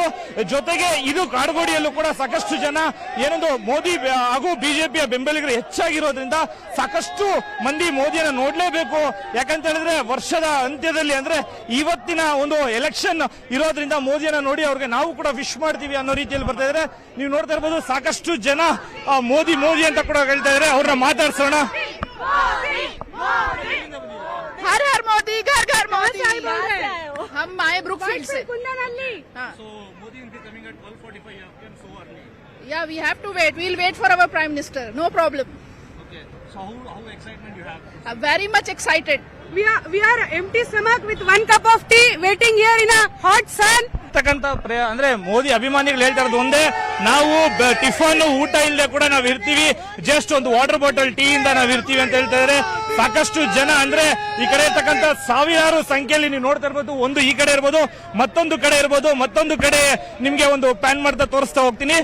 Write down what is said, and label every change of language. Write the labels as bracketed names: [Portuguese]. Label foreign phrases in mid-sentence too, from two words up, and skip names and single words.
[Kannada] ಜೊತೆಗೆ ಇದು ಕಾಡ್ಗೋಡಿಯಲ್ಲೂ ಕೂಡ ಸಾಕಷ್ಟು ಜನ ಏನೊಂದು ಮೋದಿ ಹಾಗೂ ಬಿಜೆಪಿಯ ಬೆಂಬಲಿಗರು ಹೆಚ್ಚಾಗಿರೋದ್ರಿಂದ ಸಾಕಷ್ಟು ಮಂದಿ ಮೋದಿಯನ್ನ ನೋಡ್ಲೇಬೇಕು. ಯಾಕಂತ ಹೇಳಿದ್ರೆ ವರ್ಷದ ಅಂತ್ಯದಲ್ಲಿ ಅಂದ್ರೆ ಇವತ್ತಿನ ಒಂದು ಎಲೆಕ್ಷನ್ ಇರೋದ್ರಿಂದ ಮೋದಿಯನ್ನ ನೋಡಿ ಅವ್ರಿಗೆ ನಾವು ಕೂಡ ವಿಶ್ ಮಾಡ್ತೀವಿ ಅನ್ನೋ ರೀತಿಯಲ್ಲಿ ಬರ್ತಾ ಇದ್ದಾರೆ. ನೀವು ನೋಡ್ತಾ ಇರ್ಬೋದು ಸಾಕಷ್ಟು ಜನ ಮೋದಿ ಮೋದಿ ಅಂತ ಕೂಡ ಹೇಳ್ತಾ ಇದ್ದಾರೆ. ಅವ್ರನ್ನ ಮಾತಾಡ್ಸೋಣ. [Hindi] हर हर मोदी, घर घर मोदी। हम आए ब्रुकफील्ड से। [English] Yeah, we have to wait. We'll wait for our Prime Minister. No problem. Okay. So how excitement you have? I'm very much excited. We are empty stomach with 1 cup of tea waiting here in a hot sun. [Kannada] ಇರ್ತಕ್ಕಂಥ ಅಂದ್ರೆ ಮೋದಿ ಅಭಿಮಾನಿಗಳು ಹೇಳ್ತಾ ಇರೋದು ಒಂದೇ, ನಾವು ಟಿಫನ್ ಊಟ ಇಲ್ಲದೆ ಕೂಡ ನಾವು ಇರ್ತೀವಿ, ಜಸ್ಟ್ ಒಂದು [English] water bottle [Kannada] ಟೀ ಇಂದ ನಾವು ಇರ್ತೀವಿ ಅಂತ ಹೇಳ್ತಾ ಇದ್ದಾರೆ. ಸಾಕಷ್ಟು ಜನ ಅಂದ್ರೆ ಈ ಕಡೆ ಇರ್ತಕ್ಕಂಥ ಸಾವಿರಾರು ಸಂಖ್ಯೆಯಲ್ಲಿ ನೀವು ನೋಡ್ತಾ ಇರ್ಬೋದು. ಒಂದು ಈ ಕಡೆ ಇರ್ಬೋದು, ಮತ್ತೊಂದು ಕಡೆ ಇರ್ಬೋದು, ಮತ್ತೊಂದು ಕಡೆ ನಿಮ್ಗೆ ಒಂದು ಪ್ಯಾನ್ ಮಾಡ್ತಾ ತೋರಿಸ್ತಾ ಹೋಗ್ತೀನಿ.